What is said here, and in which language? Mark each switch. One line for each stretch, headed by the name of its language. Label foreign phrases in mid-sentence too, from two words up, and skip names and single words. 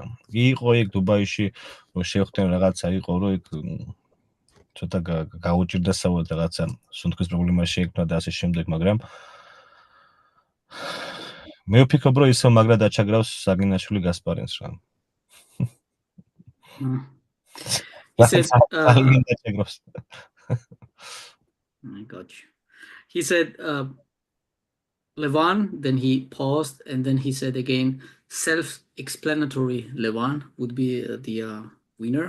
Georgian: იყო იქ დუბაიში, რომ შევხვდნენ რაღაცა, იყო რომ იქ ცოტა გაუჭირდა საუბრად რაღაცა სუნთქვის პრობლემა შეექმნა და ასე შემდეგ, მაგრამ მე ვფიქრობ, რომ ისო მაგრად აჩაგრავს საგინაშვილი გასპარინს რა.
English: I got you. He said Levan, then he paused, and then he said again, self-explanatory Levan would be the winner.